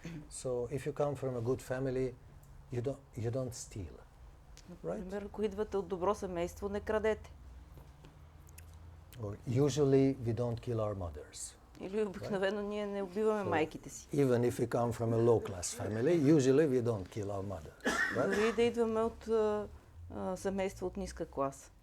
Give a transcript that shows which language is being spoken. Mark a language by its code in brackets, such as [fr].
[en] So, if you come from a good family, you don't steal. [bg] Например, ако идвате от добро семейство, не крадете. [en] Or usually we don't kill our mothers. [bg] Или обикновено ние не убиваме майките си. [en] Even if we come from a low-class family, usually we don't kill our mothers. Right? [bg] Дори да идваме от семейство от ниска класа.